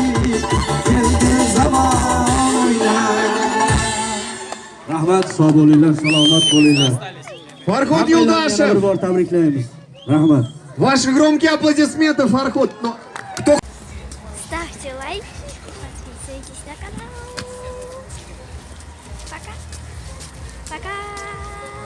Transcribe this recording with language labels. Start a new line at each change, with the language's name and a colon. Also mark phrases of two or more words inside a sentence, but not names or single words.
Uzbek: keldi zaman o'ynar. Rahmat, sog' bo'linglar, salomat bo'linglar. Farhod Hammalarni yana Yo'ldoshev. bir bor tabriklaymiz. Rahmat.
Russian: Ваши громкие аплодисменты, Фарход. Но кто Ставьте лайк, подписывайтесь на канал. Пока. Пока.